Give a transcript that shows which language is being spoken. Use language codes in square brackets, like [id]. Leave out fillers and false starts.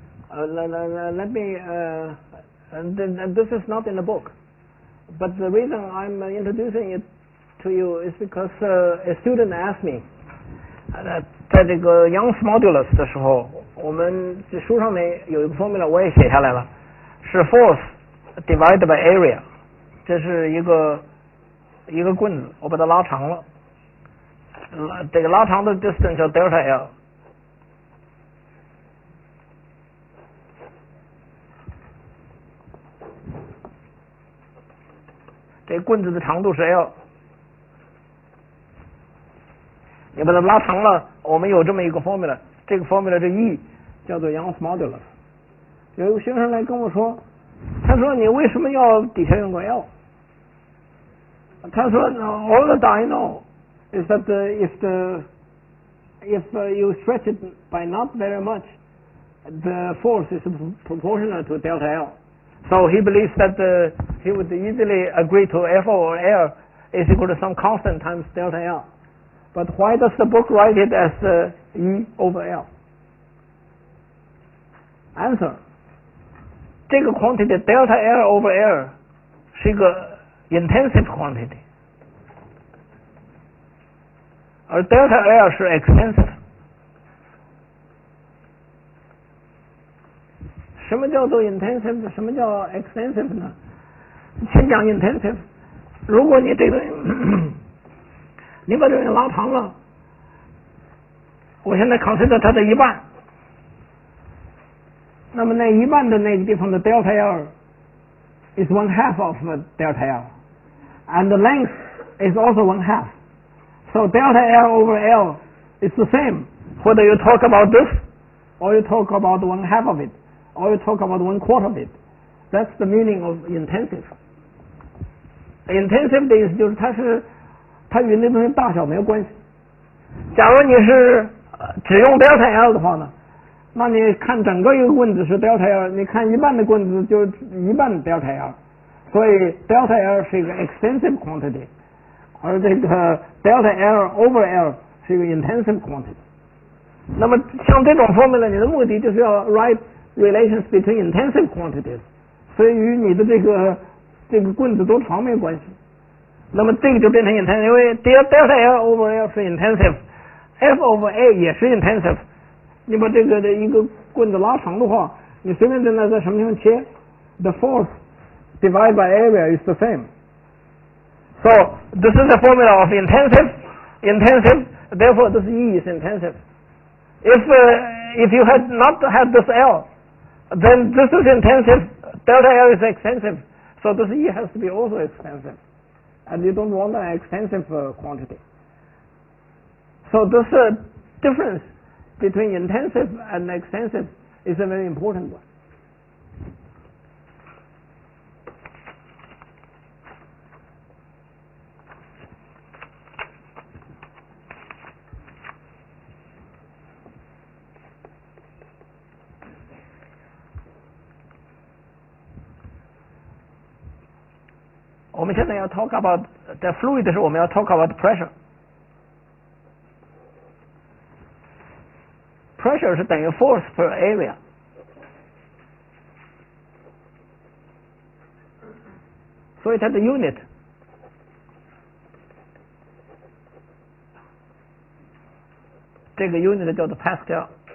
[en] let me, and this is not in the book, but the reason I'm introducing it to you is because a student asked me, [zh] 在这个 Young's modulus 的时候，我们这书上面有一个 formula 我也写下来了，是 [en] force divided by area， [zh] 这是一个棍子，我把它拉长了，这个拉长的 distance 叫 delta L。这棍子的长度是 L， 你把它拉长了，我们有这么一个 formula， 这个 formula 这 E 叫做 Young's modulus。有一个学生来跟我说，他说你为什么要底下用个 L？他说 [en] all that I know is that if you stretch it by not very much, the force is proportional to delta L. So he believes that he would easily agree to F over L is equal to some constant times delta L. But why does the book write it as E over L? Answer. [zh] 这个 quantity delta L over L 是一个 intensive quantity， 而 delta L 是 extensive。什么叫做 intensive？ 什么叫 extensive 呢？先讲 intensive。如果你这个你把这个拉长了，我现在 consider 它的一半，那么那一半的那个地方的 [en] delta L is 1/2 of delta L, and the length is also 1/2. So delta L over L is the same whether you talk about this or you talk about 1/2 of it, or you talk about 1/4 of it. That's the meaning of intensive. [zh] Intensive 的意思就是它与那东西大小没有关系。假如你是只用 delta L 的话呢，那你看整个一个棍子是 delta L， 你看一半的棍子就一半 delta L， 所以 delta L 是一个 extensive quantity， 而这个 delta L over L 是一个 intensive quantity。那么像这种 formula， 你的目的就是要 [en] write relations between intensive quantities， [zh] 所以与你的这个棍子多长没有关系。那么这个就变成 intensive， 因为 delta L over L 是 intensive，F over A 也是 intensive。你把这个的一个棍子拉长的话，你随便在什么地方切 ， [en] the force divided by area is the same. So this is the formula of intensive. Therefore, this E is intensive. If you had not had this L, then this is intensive. Delta L is extensive. So this E has to be also extensive, and you don't want an extensive quantity. So this difference between intensive and extensive is a very important one. [zh] 我们现在要 [en] talk about the fluid [zh] 的时候，我们要 [en] talk about pressure。 [zh] pressure 是等于 force per area。所以它的 unit 这个 unit 叫做 Pascal。